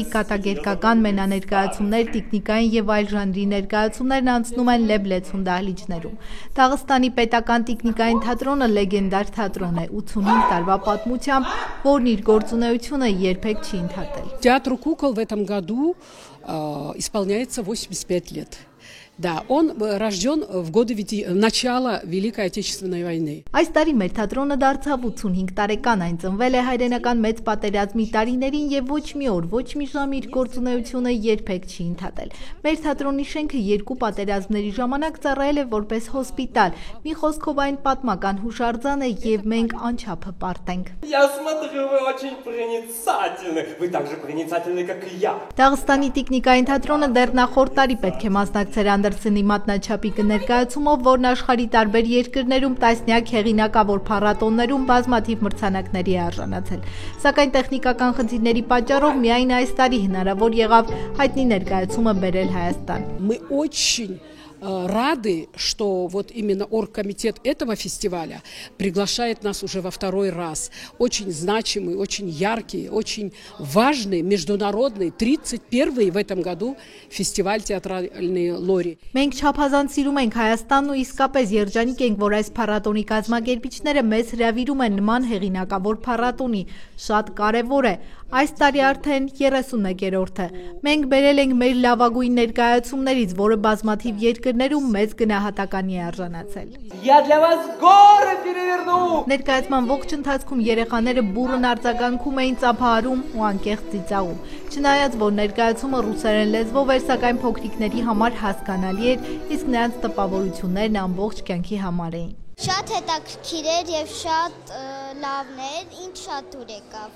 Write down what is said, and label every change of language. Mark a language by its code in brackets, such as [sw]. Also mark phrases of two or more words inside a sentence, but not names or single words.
[hy] կատակերգական, մենաներկայացումներ, տիկնիկային և այլ ժանրի ներկայացումներն անցնում են Լեբլեցուն դահլիճներում։ Դաղստանի պետական տիկնիկային թատրոնը լեգենդար թատրոն է 85 տարվա պատմությամբ, որն իր գործունեությունը երբեք չի ընդհատել։ [ru] Театру кукол в этом году исполняется 85 лет. Да, он рожден в годы начала Великой Отечественной войны. [hy] Այս տարի մեր թատրոնը դարձավ 85 տարեկան, այն ծնվել է հայրենական մեծ պատերազմի տարիներին և ոչ մի օր, ոչ մի ժամ իր գործունեությունը երբեք չի ընդհատել։ Մեր թատրոնի շենքը 2 պատերազմների ժամանակ ծառայել է որպես հոսպիտալ, մի խոսքով այն պատմական հուշարձան է և մենք անչափ հպարտ ենք։ [ru] Я смотрю, вы очень проницательны. Вы так же проницательны, как и я. [hy] Դաղստանի տիկնիկային թատրոնը դեռ նախորդ տարի պետք է մասնակցեր Անդերսենի մատնաչափիկը ներկայացումով, որն աշխարհի տարբեր երկրներում տասնյակ հեղինակավոր փառատոններում բազմաթիվ մրցանակների է արժանացել։ Սակայն տեխնիկական խնդիրների պատճառով միայն այս տարի հնարավոր եղավ հայտնի ներկայացումը բերել Հայաստան։ [ru] Мы очень рады, что вот именно оргкомитет этого фестиваля приглашает нас уже во 2-й раз. Очень значимый, очень яркий, очень важный, международный, 31-й в этом году фестиваль театральной лори. [hy] Մենք չափազանց սիրում ենք Հայաստանն ու իսկապես երջանիկ ենք, որ այս փառատոնի կազմակերպիչները մեզ հրավիրում են նման հեղինակավոր փառատոնի։ Շատ կարևոր է։ Այս տարի արդեն 31-րդը։ Մենք բերել ենք մեր լավագույն ներկայացումներից, որը բազմաթիվ երկրներում մեծ գնահատականի է արժանացել։ [ru] Я для вас горы переверну. [hy] Ներկայացման ողջ ընթացքում երեխաները բուռն արձագանքում էին, ծափահարում ու անկեղծ ծիծաղում։ Չնայած որ ներկայացումը ռուսերեն լեզվով էր, սակայն փոքրիկների համար հասկանալի էր, իսկ նրանց տպավորություններն ամբողջ կյանքի համար էին։ Շատ հետաքրքիր էր եւ շատ լավն էր, ինչ շատ դուր եկավ։